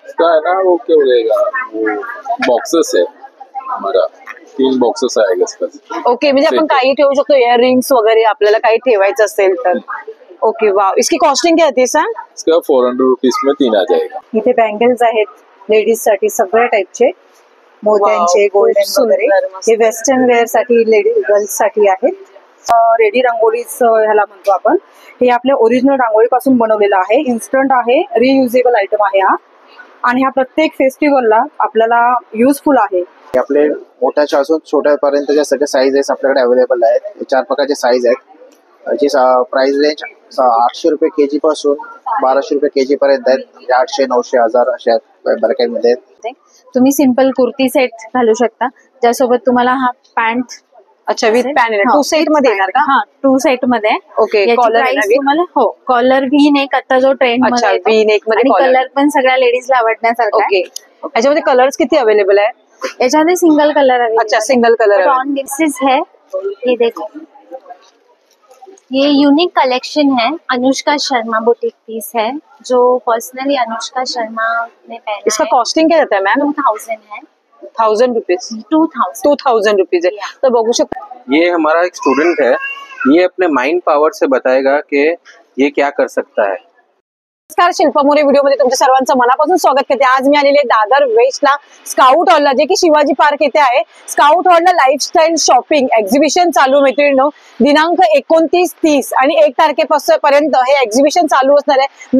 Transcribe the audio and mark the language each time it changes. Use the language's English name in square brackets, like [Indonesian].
[Hindi] इसका है ना वो क्या बोलेगा, वो बॉक्सेस है हमारा, 3 बॉक्सेस आएगा इसका। [Marathi] ओके, म्हणजे आपण काही ठेवू शकतो, इयर रिंग्स वगैरे आपल्याला काही ठेवायचं असेल तर। [Hindi] ओके वाव, इसकी कॉस्टिंग क्या होती सर? इसका 400 रुपीज में 3 आ जाएगा। [Marathi] इथे बँगल्स आहेत लेडीज साठी सगळ्या टाइपचे, मोत्यांचे, गोल्डन वगैरे। हे वेस्टर्न वेअर साठी लेडीज गर्ल्स साठी आहेत। रेडी रांगोळीच ह्याला म्हणतो आपण। हे आपल्या ओरिजिनल रांगोळीपासून बनवलेलं आहे, इन्स्टंट आहे, रियुजेबल आयटम आहे हा, आणि हा प्रत्येक फेस्टिवलला आपल्याला युजफुल आहे। आपले मोठ्याच्या असून छोट्यापर्यंतच्या सगळे साईजेस आपल्याकडे अवेलेबल आहेत। 4 प्रकारचे साईज आहेत, याची प्राइस रेंज 800 रुपये केजी पासून 1200 रुपये केजी पर्यंत आहेत। 800, 900, 1000 अशा बरकांमध्ये तुम्ही सिंपल कुर्ती सेट घालू शकता, ज्यासोबत तुम्हाला हा पॅन्ट। अच्छा, विथ पॅन 2 सेट मध्ये येणार का? हा, 2 सेट मध्ये। [English] okay, collar [Marathi] तुम्हाला हो, कॉलर व्ही नेक आता जो ट्रेंड मध्ये आहे, व्ही नेक मध्ये कलर पण सगळ्या लेडीजला आवडण्यासारखा आहे। ओके, याच्यामध्ये कलर्स किती अवेलेबल आहे? याच्यामध्ये सिंगल कलर आहे। [English] अच्छा, single colour on dresses है। [Hindi] ये देखो, ये यूनिक कलेक्शन है, अनुष्का शर्मा बुटीक पीस है, जो पर्सनली अनुष्का शर्मा ने पहना है। इसका कॉस्टिंग क्या रहता है मैम? 2000 है। 1000 रुपीज? 2000 रुपीज है। तो [Marathi] बघू शकता, [Hindi] ये हमारा एक स्टूडेंट है, ये अपने माइंड पावर से बताएगा कि ये क्या कर सकता है। [Marathi] नमस्कार, शिल्पा मोरे व्हिडिओ मध्ये तुमच्या सर्वांचं मनापासून स्वागत करते। आज मी आलेले दादर वेस्टला स्काउट हॉलला, जे की शिवाजी पार्क येथे आहे। स्काउट हॉलला लाईफस्टाईल शॉपिंग एक्झिबिशन चालू, मैत्रिणींनो, दिनांक 29, 30 आणि 1 तारखेपर्यंत हे एक्झिबिशन चालू असणार आहे।